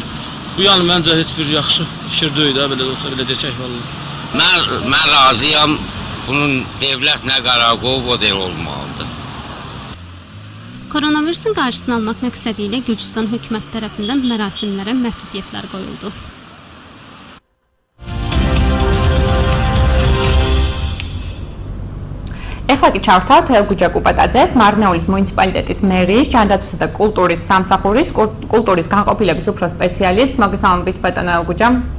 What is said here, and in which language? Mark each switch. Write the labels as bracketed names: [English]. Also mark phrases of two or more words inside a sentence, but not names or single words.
[Azerbaijani] Bu yəni məncə heç bir yaxşı fikir deyil də, belə olsa belə desək vallahi. Mən razıyam. Bunun dövlət nə qərar qoyub o deyil olmalıdır. Koronavirusun qarşısını almaq məqsədi ilə Gürcüstan hökumət tərəfindən mərasimlərə məhdudiyyətlər qoyuldu. [Georgian] ეხლა კი ჩავთვალთ გუჯა კუპატაძეს, მარნეულის მუნიციპალიტეტის მერის, ჯანდაცვისა და კულტურის სამსახურის კულტურის განყოფილების უფროს სპეციალისტს. მოგესალმებით ბატონო გუჯა.